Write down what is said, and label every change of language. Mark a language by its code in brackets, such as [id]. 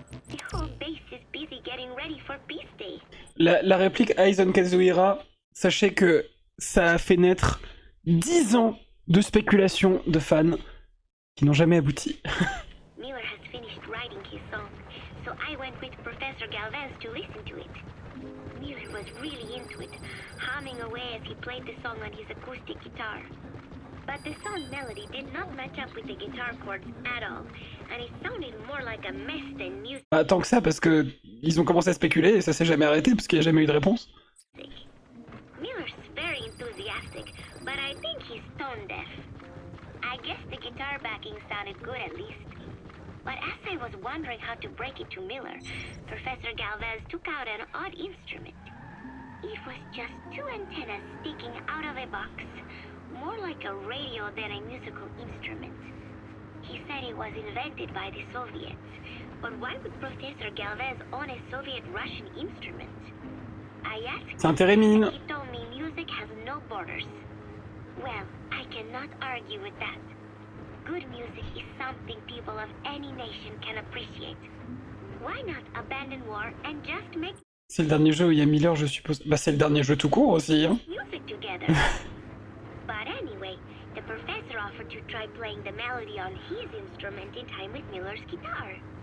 [en] The whole base is busy getting ready for Peace Day. [fr] La réplique Eyes on Kazuhira, sachez que ça a fait naître 10 ans de spéculations de fans qui n'ont jamais abouti. [en] Miller has finished writing his song, so I went with Professor Galvez to listen to it. Miller was really into it, humming away as he played the song on his acoustic guitar. But the song melody did not match up with the guitar chords at all, and it sounded more like a mess than music. [fr] Bah, tant que ça, parce que ils ont commencé à spéculer et ça s'est jamais arrêté parce qu'il n'y a jamais eu de réponse. [en] Miller's very enthusiastic, but I think he's tone deaf. I guess the guitar backing sounded good at least. But as I was wondering how to break it to Miller, Professor Galvez took out an odd instrument. It was just two antennas sticking out of a box, more like a radio than a musical instrument. He said it was invented by the Soviets, but why would Professor Galvez own a Soviet-Russian instrument? I asked [fr] C'est un [en] him, [fr] térémine. [en] and he told me music has no borders. Well, I cannot argue with that. Good music is something people of any nation can appreciate. Why not abandon war and just make [fr] C'est le dernier jeu où il y a Miller, je suppose. Bah, c'est le dernier jeu tout court aussi, hein. [en] music together? But anyway, the professor offered to try playing the melody on his instrument in time with Miller's guitar.